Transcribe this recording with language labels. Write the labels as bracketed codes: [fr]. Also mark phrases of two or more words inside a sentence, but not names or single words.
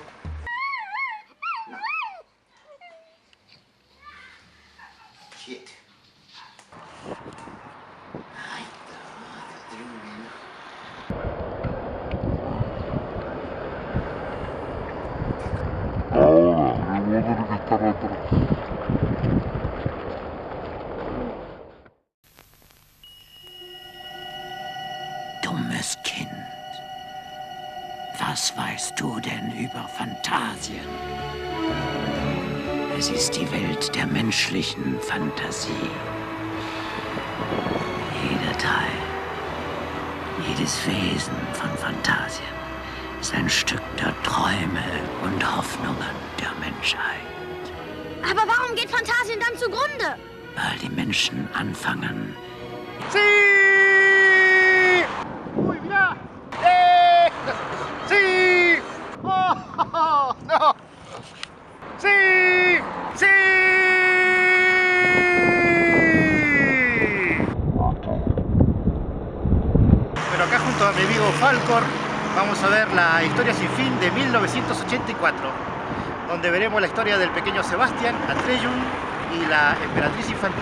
[es] No. 7. Ay, está tremendo. Ahora, mi madre que estaba atrás. [de] Dummes Kind, was weißt du denn über Phantasien? Es ist die Welt der menschlichen Fantasie. Jeder Teil, jedes Wesen von Phantasien ist ein Stück der Träume und Hoffnungen der Menschheit. Aber warum geht Phantasien dann zugrunde? Weil die Menschen anfangen, [es] ¡Sí! ¡Uy, mirá! ¡Sí! ¡Oh, no! ¡Sí! ¡Sí! Pero acá junto a mi amigo Falcor vamos a ver La historia sin fin de 1984, donde veremos la historia del pequeño Sebastian, Atreyu y la emperatriz infantil.